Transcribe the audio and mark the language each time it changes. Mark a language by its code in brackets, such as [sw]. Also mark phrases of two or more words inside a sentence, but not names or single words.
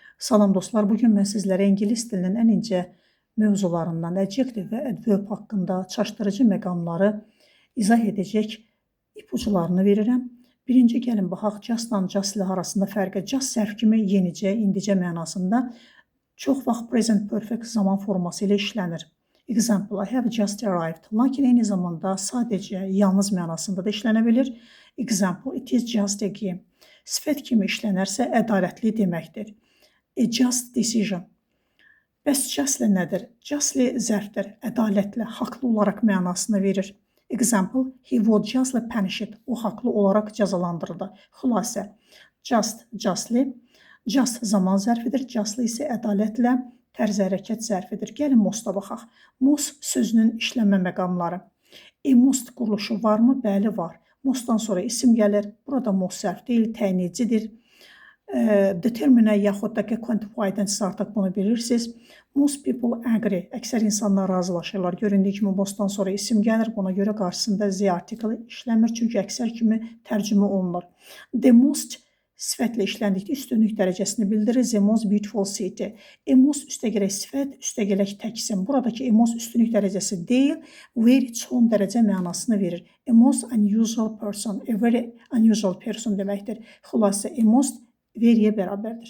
[az] Salam dostlar, bugün mən sizlərə ingilis dilinin ən incə mövzularından adjektiv və adverb haqqında çaşdırıcı məqamları izah edəcək ipucularını verirəm. Birinci gəlin baxaq justla justly arasında fərqə. Just sərf kimi yenicə, indicə mənasında çox vaxt [en] present perfect [az] zaman forması ilə işlənir. [en] Example, I have just arrived. [az] Lakin eyni zamanda sadəcə, yalnız mənasında da işlənə bilir. [en] Example, it is just a game. [az] Sifət kimi işlənərsə ədalətli deməkdir. [en] A just decision. [az] Bəs justly nədir? Justly zərfdir, ədalətlə, haqlı olaraq mənasını verir. [en] Example, he was justly punished. [az] O haqlı olaraq cəzalandırıldı. Xülasə, [en] just, justly. [az] Just zaman zərfidir, justly isə ədalətlə tərz hərəkət zərfidir. Gəlin most'a baxaq. Most sözünün işlənmə məqamları. [en] A most [az] quruluşu varmı? Bəli, var. Mostdan sonra isim gəlir. Burada most zərf deyil, təyinicidir. Determine yaxud da ki, quantify-dən siz artıq bunu bilirsiniz. [en] Most people agree. [az] Əksər insanlar razılaşırlar. Göründüyü kimi mostdan sonra isim gəlir. Buna görə qarşısında [en] the article [az] işləmir. Çünki əksər kimi tərcümə olunur. [en] The most [az] sifətlə işləndikdə üstünlük dərəcəsini bildirir. [en] The most beautiful city. A most [az] üstəgələk sifət, üstəgələk tək isim. Buradakı [en] a most [az] üstünlük dərəcəsi deyil, very son dərəcə mənasını verir. [en] A most unusual person, a very unusual person deməkdir. [az] Xülasə, [en] a most [az] veryyə bərabərdir.